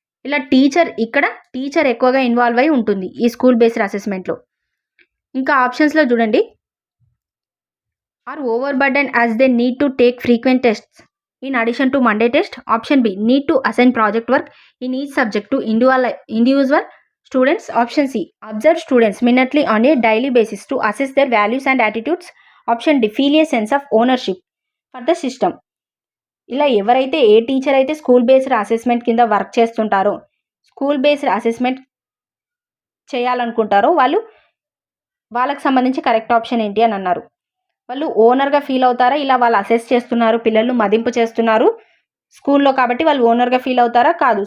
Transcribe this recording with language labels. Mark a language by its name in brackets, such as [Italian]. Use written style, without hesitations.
[Telugu] ఇలా టీచర్ ఎక్కువగా ఇన్వాల్వ్ అయి ఉంటుంది ఈ స్కూల్ బేస్డ్ అసెస్మెంట్లో. ఇంకా ఆప్షన్స్లో చూడండి, [English] Are over burden as they need to take frequent tests in addition to Monday test. Option B, need to assign project work in each subject to individual students. Option C, observe students minutely on a daily basis to assess their values and attitudes. Option D, feel a sense of ownership for the system. [Telugu] ఇలా ఎవరైతే ఏ teacher అయితే school based assessment కింద work చేస్తుంటారో, school based assessment చేయాలనుకుంటారో వాళ్ళకి సంబంధించి correct option ఏంటి అని అన్నారు. వాళ్ళు ఓనర్గా ఫీల్ అవుతారా, ఇలా వాళ్ళు అసెస్ చేస్తున్నారు, పిల్లలు మదింపు చేస్తున్నారు స్కూల్లో కాబట్టి వాళ్ళు ఓనర్గా ఫీల్ అవుతారా? కాదు.